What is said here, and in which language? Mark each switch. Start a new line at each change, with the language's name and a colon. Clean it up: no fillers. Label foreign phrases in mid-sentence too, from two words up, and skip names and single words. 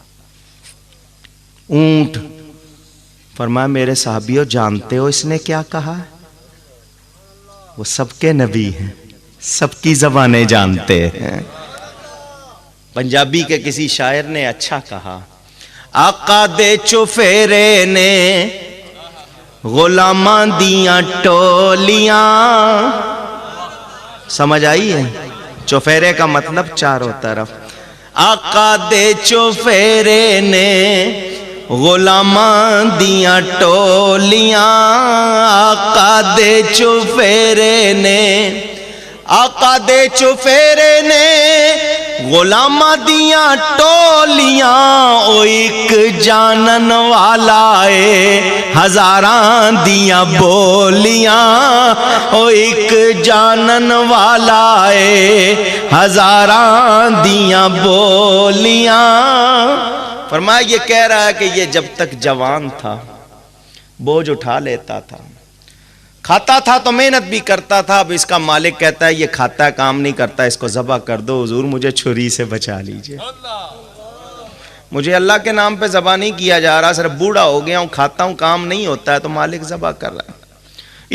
Urdu: اونٹ، فرمایا میرے صحابیوں جانتے ہو اس نے کیا کہا؟ وہ سب کے نبی ہیں، سب کی زبانیں جانتے ہیں۔ پنجابی کے کسی شاعر نے اچھا کہا،
Punjabi: آقا دے چوفیرے نے غلاماں دیاں ٹولیاں۔
Urdu: سمجھ آئی ہے؟ چوفیرے کا مطلب چاروں طرف۔
Punjabi: آقا دے چوفیرے نے غلاماں دیاں ٹولیاں، آقا دے چوفیرے نے، آقا دے چوفیرے نے غلاماں دیاں ٹولیاں، او ایک جانن والا اے ہزاراں دیاں بولیاں، او ایک جانن والا اے ہزاراں دیاں بولیاں۔
Urdu: فرمایا یہ کہہ رہا ہے کہ یہ جب تک جوان تھا بوجھ اٹھا لیتا تھا، کھاتا تھا تو محنت بھی کرتا تھا، اب اس کا مالک کہتا ہے یہ کھاتا ہے کام نہیں کرتا، اس کو ذبح کر دو حضور، مجھے چھری سے بچا لیجئے، مجھے اللہ کے نام پہ ذبح نہیں کیا جا رہا، صرف بوڑھا ہو گیا ہوں، کھاتا ہوں کام نہیں ہوتا ہے تو مالک ذبح کر رہا ہے۔